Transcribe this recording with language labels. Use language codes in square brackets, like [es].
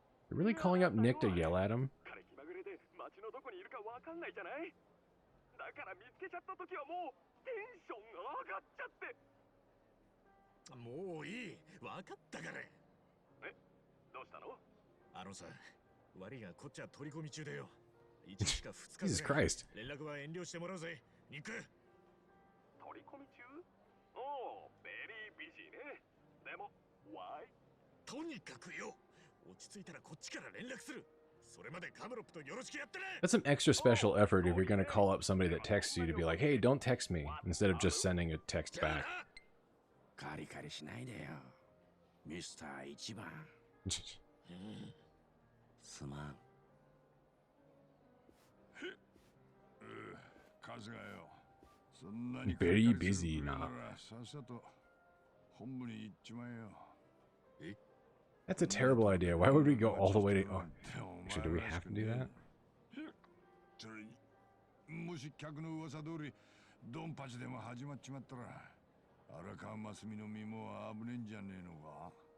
[en] You're really calling up Nick to yell at him? [ja] から見つけちゃった時はもうテンション上がっちゃって。もういい。わかったから。え、どうしたの？あのさ、悪いがこっちは取り込み中でよ。 1日か2日 [en] Jesus Christ. [ja] 連絡は遠慮してもらうぜ、ニック。取り込み中？おお、ベリービジーね。でも、 [en] why？ [ja] とにかくよ。落ち着いたらこっちから連絡する。それまでカムロップとよろしくやってね。 [en] That's some extra special effort if you're going to call up somebody that texts you to be like, hey, don't text me, instead of just sending a text back. [ja] カリカリしないでよ、ミスター一番。すまん。カズがよ、そんなに [en] Very busy now. [ja] さっさと本部に行っちまえよ。 [en] That's a terrible idea. Why would we go all the way to... Oh, actually, do we have to do that? [ja] それにもし客の噂通りドンパチでも始まっちまったら、荒川真澄の身も危ねえんじゃねえのか。